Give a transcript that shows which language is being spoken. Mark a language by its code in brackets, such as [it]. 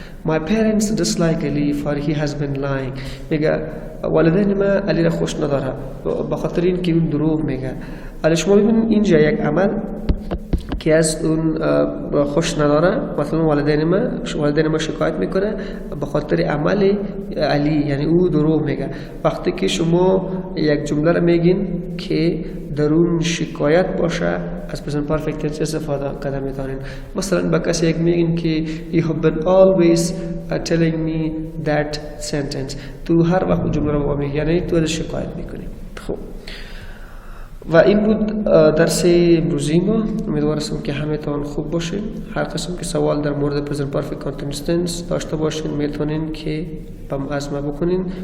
[en] My parents dislike Ali for he has been lying. [fa] میگه والدین ما علی را خوش نداره به خاطر این که اون دروغ میگه. ولی شما ببینید اینجا یک عمل که از اون خوش نداره، مثلا والدین ما شکایت میکنه به خاطر عمل علی یعنی او دروغ میگه. وقتی که شما یک جمله را میگین که در اون شکایت باشه از present perfect tense استفاده کردن میتونین. مثلا با کسی یک میگین که [en] you have been always telling me that sentence. [fa] تو هر وقت جمله رو با میگی یعنی تو از شکایت میکنی. خب و این بود درس امروزی ما. امیدوارم که همه‌تان خوب باشین. هر قسم که سوال در مورد present perfect continuous tense داشته باشین میتونین که از ما بکنین.